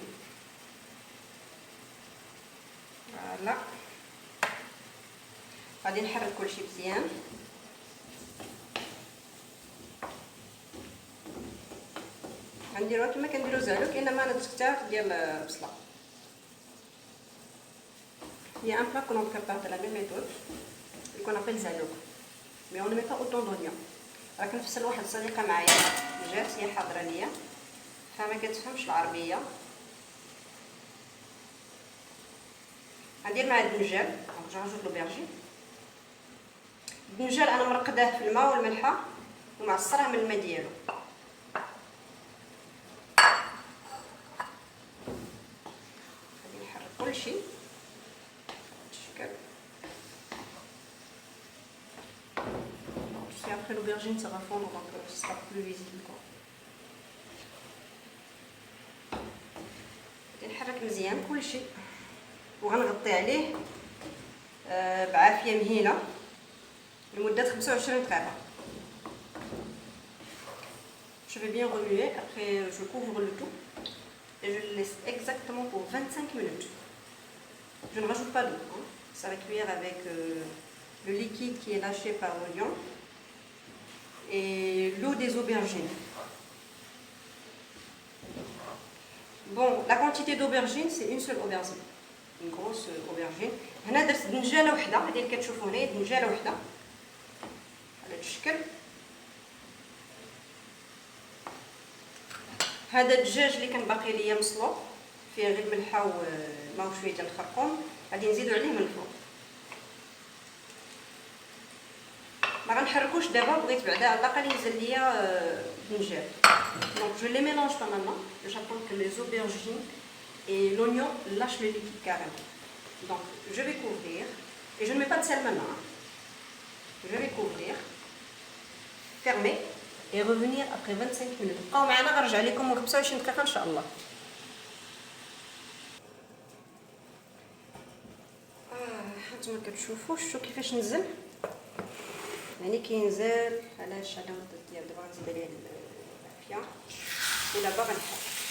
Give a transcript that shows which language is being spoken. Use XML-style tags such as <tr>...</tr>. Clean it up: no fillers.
<ar>فوالا غادي نحرك كلشي مزيان. غنديروها كما كنديرو زعلوك، انما انا درت كتار ديال البصله.</ar> <fr>Il y a un plat que l'on prépare de la même méthode et qu'on appelle زعلوك، mais on ne met pas autant d'oignons.</fr> <ar>راه كنفسر لواحد الصديقه معايا جات هي حاضره ليا فما كتفهمش العربيه. غندير مع الدنجال، نرجع نجود لوبيرجين. الدنجال انا مرقداه في الماء والملحه ومعصراه من الماء ديالو. غادي نحرك كلشي بالشكل.</ar> <fr>Si après l'aubergine ça va fondre, donc ce sera plus visible quoi.</fr> <ar>نحرك مزيان كلشي وغنغطي عليه بعافيه مهيله لمده 25 دقيقه.</ar> <fr>Je vais bien remuer, après je couvre le tout et je le laisse exactement pour 25 minutes. Je ne rajoute pas d'eau, hein. Ça va cuire avec le liquide qui est lâché par l'oignon et l'eau des aubergines. Bon, la quantité d'aubergines, c'est une seule aubergine, une grosse aubergine.</fr> <ar>هنا درت دنجاله وحده، هذه اللي كتشوفوا هنا دنجاله وحده على هذا الشكل. هذا الدجاج اللي كان باقي ليا مسلوق فيه غير الملحه والماء وشويه ديال الخرقوم، غادي نزيدو عليه من الفوق. ما غنحركوش دابا، بغيت بعدا على الاقل ينزل ليا الدنجال.</ar> <fr>Donc je les mélange pas maintenant, j'attends que les aubergines et l'oignon lâchent le liquide carrément. Donc je vais couvrir et je ne mets pas de sel maintenant. Je vais couvrir, fermer et revenir après 25 minutes.</fr> <ar>بقاو معنا، غنرجع لكم 25 دقيقه ان شاء الله. هانتوما كتشوفوا شفتوا كيفاش نزل، يعني كينزل على المده ديال دابا. غنزيد عليه العافيه ودابا غنحرك.</ar>